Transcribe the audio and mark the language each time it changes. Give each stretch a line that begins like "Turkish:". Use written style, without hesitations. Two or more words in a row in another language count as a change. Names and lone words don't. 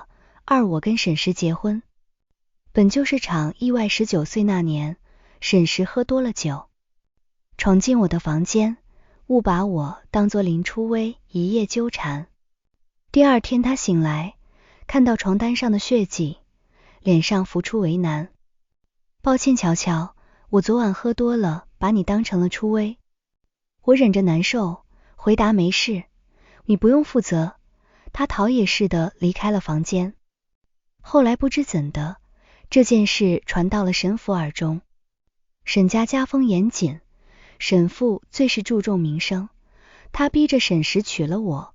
Chinese: 我跟沈石結婚，本就是場意外。19歲那年，沈石喝多了酒，闖進我的房間，誤把我當作林初薇，一夜糾纏。第二天他醒來，看到床單上的血跡，臉上浮出為難。抱歉喬喬，我昨晚喝多了，把你當成了初薇。我忍着難受，回答沒事，你不用負責。他逃也似的離開了房間。後來不知怎的，這件事傳到了沈府耳中。沈家家風嚴謹，沈父最是注重名聲，他逼着沈石娶了我。